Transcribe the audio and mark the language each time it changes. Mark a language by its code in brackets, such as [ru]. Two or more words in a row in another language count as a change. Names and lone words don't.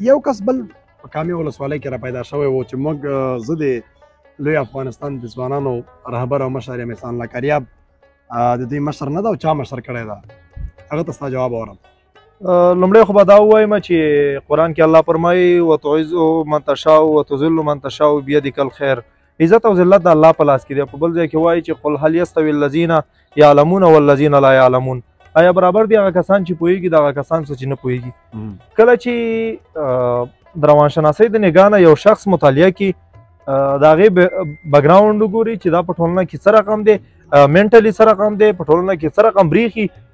[ps] یو کس بل په کامې ولسوالۍ کې را پیدا شوی و چې موږ زه د لوی افغانستان د ځوانانو رهبر او مشر یم احسان الله کاریاب. د دوی مشر نه ده او چا مشر کړی ده، هغه ته ستا جواب اورم. لومړی خو به دا ووایم چې قرآن کې الله فرمایي [ar] وتعز من تشاء وتذل من تشاء بیدک الخیر. [ps] عزت او ذلت د الله په لاس کې دی. په بل ځای کې وایي چې [ar] قل هل یستوی الذین یعلمون والذین لا یعلمون. [ps] آیا برابر دي هغه کسان چې پوهېږي د هغه کسان څه چې نه پوهېږي؟ کله چې د روانشناسۍ د نګاه نه یو شخص مطالعه کړي، د هغې بکګراونډ وګوري چې دا په ټولنه کې څه رقم دی، منټلي څه رقم دی، په ټولنه کې څه رقم بریښي.